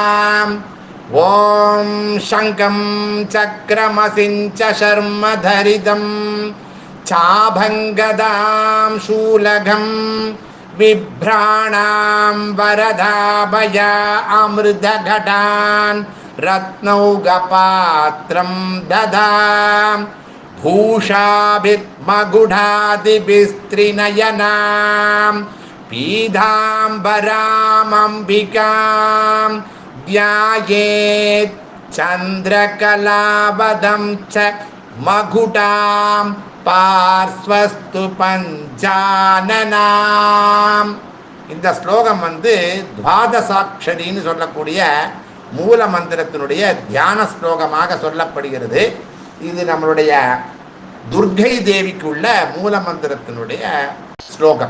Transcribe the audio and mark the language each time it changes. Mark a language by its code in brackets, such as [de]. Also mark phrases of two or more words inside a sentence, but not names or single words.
[sa] ॐ शङ्खं चक्रमसिञ्च शर्मधरितं चाभङ्गदां शूलगं बिभ्राणां वरदाभय अमृतघटान् रत्नौघपात्रं ददां भूषाभिर्मकुटादिभिस्त्रिनयनां पीताम्बरामम्बिकां ध्यायेत् चन्द्रकलावदं च मकुटां पार्श्वस्तु पञ्चाननाम्. [ta] இந்த ஸ்லோகம் துவாதசாட்சரின்னு சொல்லக்கூடிய மூல மந்திரத்தினுடைய தியான ஸ்லோகமாக சொல்லப்படுகிறது. இது நம்மளுடைய துர்கை தேவிக்குள்ள மூல மந்திரத்தினுடைய ஸ்லோகம்.